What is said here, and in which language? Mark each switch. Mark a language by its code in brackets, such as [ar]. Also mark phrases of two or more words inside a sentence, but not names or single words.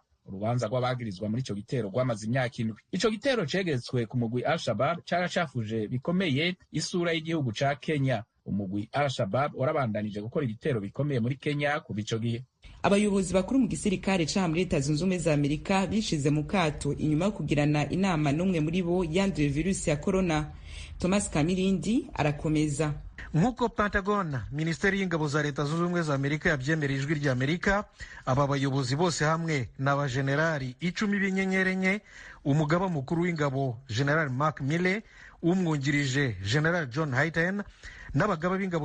[rn] Urubanza rw'abagirizwa muri ico gitero rwamaze imyaka 7. Ico gitero cegetswe ku mugwi Al-Shabaab caracafuje bikomeye isura y'igihugu ca Kenya. Umugwi Al-Shabaab warabandanije gukora ibitero bikomeye muri Kenya kuva ico gihe. Abayobozi bakuru mu gisirikare ca muri Leta Zunze Ubumwe za Amerika bishize mu kato inyuma yo kugirana inama n'umwe muri bo yanduye virusi ya corona. Thomas Kamirindi arakomeza. Nk'uko Pentagon, Minisiteri y'Ingabo za Leta Zunze Ubumwe za Amerika yabyemereye ijwi rya Amerika, aba bayobozi bose hamwe n'abajenerali 10 b'inyenyerenye, umugaba mukuru w'ingabo General Mark Milley, umwungirije General John Hayden, n'abagaba b'ingabo